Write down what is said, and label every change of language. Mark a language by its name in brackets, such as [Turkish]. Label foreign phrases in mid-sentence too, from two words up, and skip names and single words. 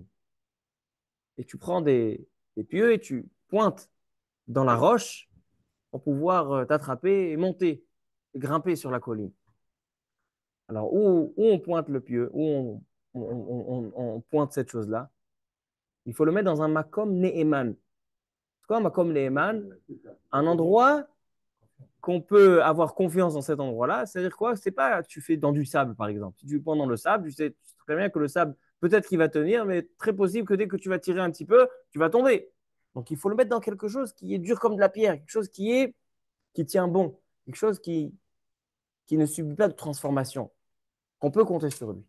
[French] Et tu prends des pieux et tu pointes dans la roche pour pouvoir t'attraper et monter, et grimper sur la colline. Alors, où on pointe le pieu, on pointe cette chose-là, il faut le mettre dans un [Hebrew] מקום נאמן. [French] C'est quoi un [Hebrew] מקום נאמן? [French] Un endroit qu'on peut avoir confiance dans cet endroit-là. C'est-à-dire quoi? C'est pas que tu fais dans du sable, par exemple. Si tu pointes dans le sable, tu sais très bien que le sable, peut-être qu'il va tenir, mais très possible que dès que tu vas tirer un petit peu, tu vas tomber. Donc, il faut le mettre dans quelque chose qui est dur comme de la pierre, quelque chose qui tient bon, quelque chose qui ne subit pas de transformation, qu'on peut compter sur lui.